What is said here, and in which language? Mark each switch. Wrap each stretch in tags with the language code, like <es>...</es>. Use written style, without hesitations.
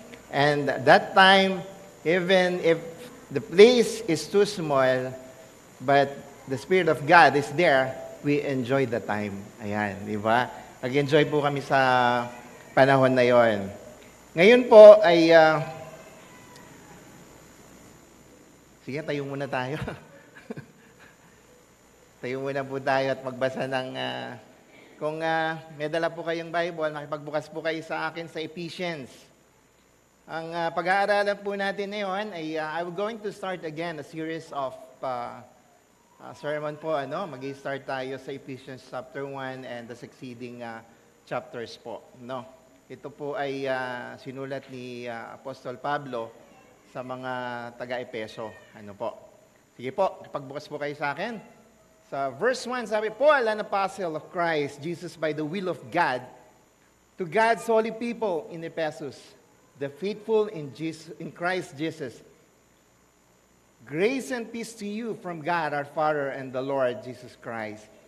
<en>And that time, even if the place is too small, but the Spirit of God is there, we enjoy the time.</en> <tl>Ayan, di ba? Nag-enjoy po kami sa panahon na yon. Ngayon po ay, sige, tayo muna tayo. Tayo muna po tayo at magbasa ng, kung may dala po kayong Bible, makipagbukas po kayo sa akin sa Ephesians. Ang pag-aaralan po natin ngayon ay</tl> <en>I'm going to start again a series of sermon po.</en> <tl>Mag-i-start tayo sa</tl> <en>Ephesians chapter 1 and the succeeding chapters po.</en> <tl>Ito po ay sinulat ni Apostol Pablo sa mga taga-Epeso. Sige po, pagbukas po kayo sa akin.</tl> <en>Sa verse 1,</en> <tl>sabi,</tl> <en>Paul, an apostle of Christ, Jesus by the will of God, to God's holy people in Ephesus, the faithful in Christ Jesus. Grace and peace to you from God our Father and the Lord Jesus Christ.</en>